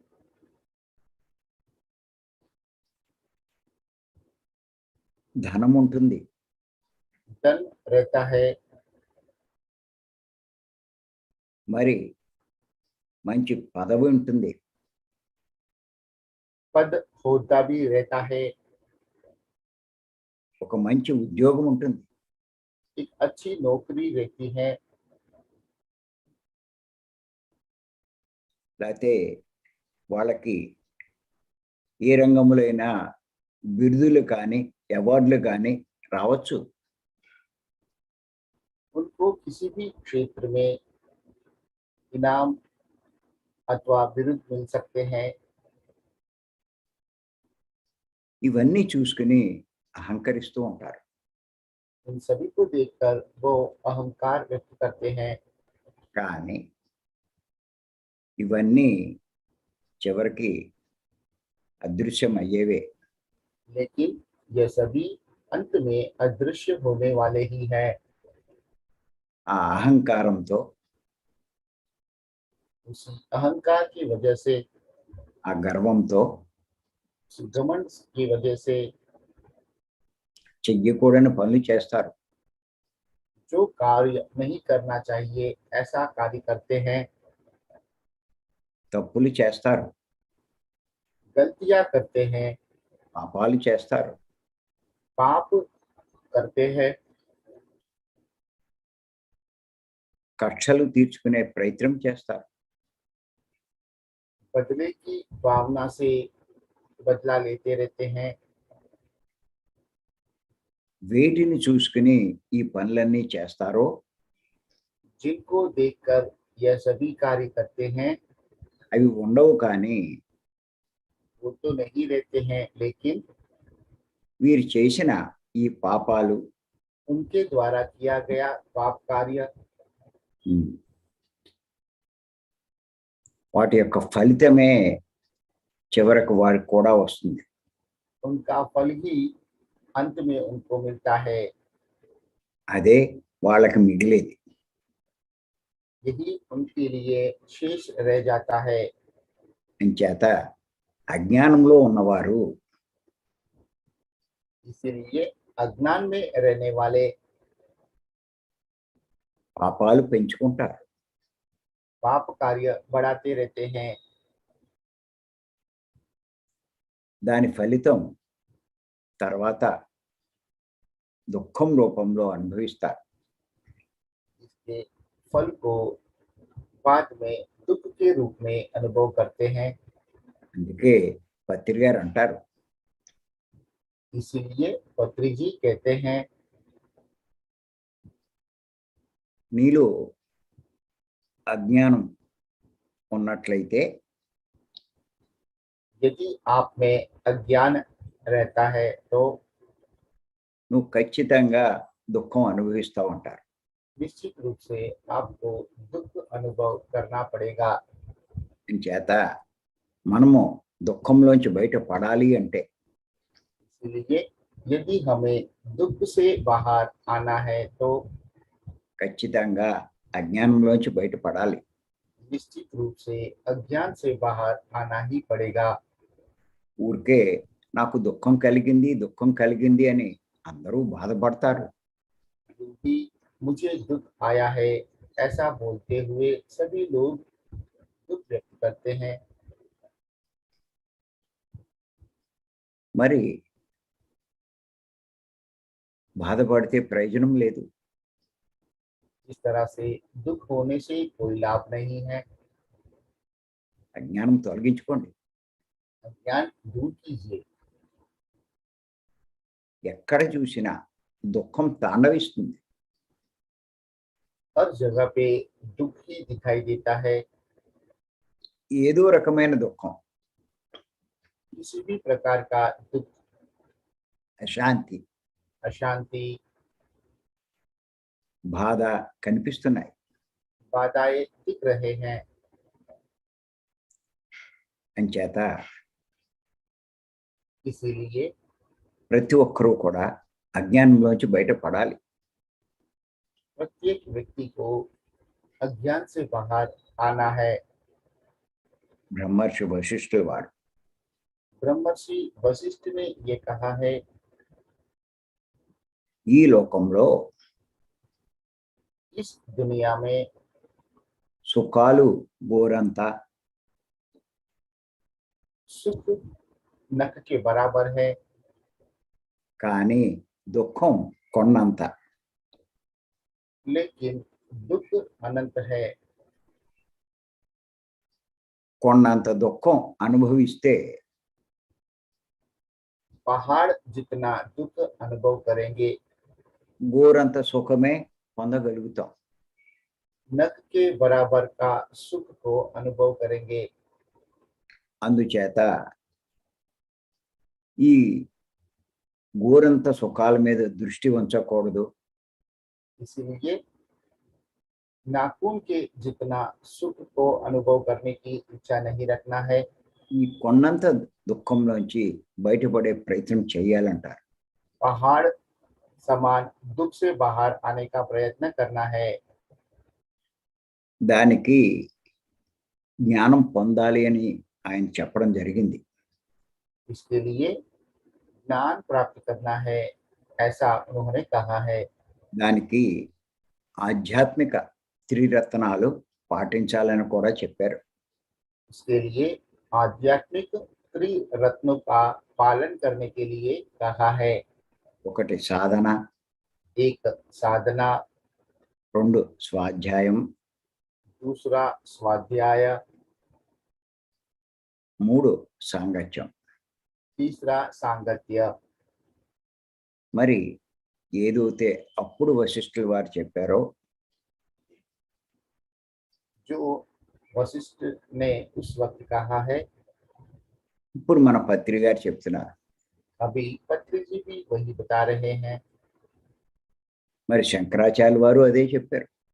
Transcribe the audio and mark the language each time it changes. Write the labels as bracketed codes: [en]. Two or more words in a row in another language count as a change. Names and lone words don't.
[te] ధనం ఉంటుంది, [hi] धन रहता है, [te] మరి మంచి పదవి ఉంటుంది, [hi] पद होता भी रहता है, [te] ఒక మంచి ఉద్యోగం ఉంటుంది. [hi] एक अच्छी नौकरी रहती है, [te] లేకపోతే వాళ్ళకి ఏ రంగంలో అయినా బిరుదులు కానీ అవార్డులు కానీ రావచ్చు. [hi] उनको किसी भी क्षेत्र में इनाम अथवा बिरुद मिल सकते हैं। [te] ఇవన్నీ చూసుకుని అహంకరిస్తూ ఉంటారు. [hi] इन सभी को देखकर वो अहंकार व्यक्त करते हैं। [te] కానీ ఇవన్నీ చివరికి అదృశ్యం అయ్యేవే. [hi] लेकिन यह सभी अंत में अदृश्य होने वाले ही हैं। [te] ఆ అహంకారంతో [hi] उस अहंकार की वजह से, [te] ఆ గర్వంతో [hi] उस घमंड की वजह से [te] చెయ్యకూడని పనులు చేస్తారు. [hi] जो कार्य नहीं करना चाहिए ऐसा कार्य करते हैं, [te] తప్పులు చేస్తారు, [hi] गलतियां करते हैं, [te] పాపాలు చేస్తారు. [hi] पाप करते हैं, [te] కక్షలు తీర్చుకునే ప్రయత్నం చేస్తారు. [hi] बदले की भावना से बदला लेते रहते हैं। [te] వేటిని చూసుకుని ఈ పనులన్నీ చేస్తారో [hi] जिनको देखकर यह सभी कार्य करते हैं [te] అవి ఉండవు. కానీ [hi] वो तो नहीं रहते हैं, लेकिन [te] వీరు చేసిన ఈ పాపాలు [hi] उनके द्वारा किया गया पाप कार्य, [te] వాటి యొక్క ఫలితమే చివరకు వారికి కూడా వస్తుంది. [hi] उनका फल ही अंत में उनको मिलता है। [te] అదే వాళ్ళకి మిగిలేది. [hi] यही उनके लिए शेष रह जाता है। [te] అంచేత అజ్ఞానంలో ఉన్నవారు [hi] इसीलिए अज्ञान में रहने वाले [te] పాపాలు పెంచుకుంటారు. [hi] पाप कार्य बढ़ाते रहते हैं। [te] దాని ఫలితం తర్వాత దుఃఖం రూపంలో అనుభవిస్తారు. [hi] इसके फल को बाद में दुख के रूप में अनुभव करते हैं। [te] అందుకే పత్రి గారు అంటారు, [hi] इसीलिए पत्री जी कहते हैं, [te] నీలో అజ్ఞానం ఉన్నట్లయితే [hi] यदि आप में अज्ञान रहता है तो [te] నువ్వు ఖచ్చితంగా దుఃఖం అనుభవిస్తూ ఉంటారు. [hi] निश्चित रूप से आपको दुख अनुभव करना पड़ेगा। [te] చేత మనము దుఃఖంలోంచి బయట పడాలి అంటే [hi] इसलिए यदि हमें दुख से बाहर आना है तो [te] ఖచ్చితంగా అజ్ఞానంలోంచి బయట పడాలి. [hi] निश्चित रूप से अज्ञान से बाहर आना ही पड़ेगा। [te] ఊరికే నాకు దుఃఖం కలిగింది అని అందరూ బాధపడతారు. [hi] क्योंकि मुझे दुख आया है ऐसा बोलते हुए सभी लोग दुख व्यक्त करते हैं। [te] మరి బాధపడితే ప్రయోజనం లేదు. [hi] इस तरह से दुख होने से कोई लाभ नहीं है। [te] అజ్ఞానం తొలగించుకోండి. [hi] अज्ञान दूर कीजिए। [te] ఎక్కడ చూసినా దుఃఖం తాండవిస్తుంది. [hi] हर जगह पे दुख ही दिखाई देता है। [te] ఏదో రకమైన దుఃఖం, [hi] किसी भी प्रकार का दुख, [te] అశాంతి, [hi] अशांति, [te] బాధ కనిపిస్తున్నాయి. [hi] बाधाएं दिख रहे हैं। [te] అంచేత [hi] इसीलिए [te] ప్రతి ఒక్కరూ కూడా అజ్ఞానంలోంచి బయటపడాలి. [hi] प्रत्येक व्यक्ति को अज्ञान से बाहर आना है। [te] బ్రహ్మర్షి వశిష్ఠుల వారు [hi] ब्रह्मर्षि वशिष्ठ ने ये कहा है, [te] ఈ లోకంలో [hi] इस दुनिया में [te] సుఖాలు గోరంత, [hi] सुख नख के बराबर है, [te] కానీ దుఃఖం కొన్నంత. [hi] लेकिन दुख अनंत है। [te] కొన్నంత దుఃఖం అనుభవిస్తే [hi] पहाड़ जितना दुख अनुभव करेंगे, [te] గోరంత సుఖమే పొందగలుగుతాం. [hi] नख के बराबर का सुख को अनुभव करेंगे। [te] అందుచేత ఈ గోరంత సుఖాల మీద దృష్టి ఉంచకూడదు. [hi] इसलिए नाखून के जितना सुख को अनुभव करने की इच्छा नहीं रखना है। [te] ఈ కొన్నంత దుఃఖంలోంచి బయటపడే ప్రయత్నం చేయాలంటారు. [hi] पहाड़ समान दुख से बाहर आने का प्रयत्न करना है। [te] దానికి జ్ఞానం పొందాలి అని ఆయన చెప్పడం జరిగింది. [hi] इसके लिए ज्ञान प्राप्त करना है ऐसा उन्होंने कहा है। [te] దానికి ఆధ్యాత్మిక త్రిరత్నాలు పాటించాలని కూడా చెప్పారు. [hi] इसके लिए आध्यात्मिक त्रिरत्नों का पालन करने के लिए कहा है। [te] ఒకటి సాధన, [hi] एक साधना, [te] 2 స్వాధ్యాయం, [hi] दूसरा स्वाध्याय, [te] 3 సాంగత్యం. [hi] तीसरा सांगत्य। [te] మరి ఏదైతే అప్పుడు వశిష్ఠుల వారు చెప్పారో [hi] जो वशिष्ठ ने उस वक्त कहा है, [te] ఇప్పుడు మన పత్రి గారు చెప్తున్నారు. [hi] अभी पत्री जी भी वही बता रहे हैं। [te] మరి శంకరాచార్య వారు అదే చెప్పారు.